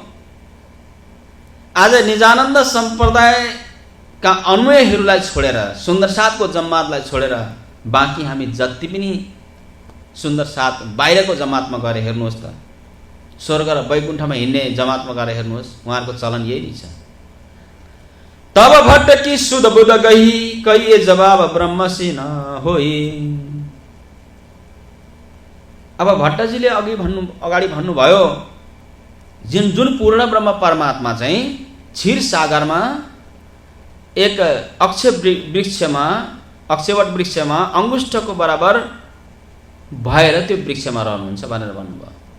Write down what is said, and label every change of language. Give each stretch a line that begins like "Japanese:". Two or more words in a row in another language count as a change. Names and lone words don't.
Nepali: आज निजानन्द सम्प्रदायका अन्वयहरूलाई छोडेर, सुन्दर साथको जमातलाई छोडेर बाँकी हामी जति पनि सुन्दर साथ बाहिरको जमातमा गएर हेर्नुहोस् त, स्वर्ग र वैकुण्ठमा हिँड्ने जमातमा गएर हेर्नुहोस्, उहाँहरूको चलन यही नै छ।
Hindi: तब भट्टकी सुध बुध गही कहिए जवाब ब्रह्मसी न होई।
Nepali: अब भट्टजीले अगाडि भन्नुभयो जुन पूर्ण ब्रह्म परमात्मा चाहिँ क्षीर सागरमा एक अक्षयवट वृक्षमा अंगुष्ठको बराबर भएर त्यो वृक्षमा रहनुहुन्छ भनेर भन्नुभयो।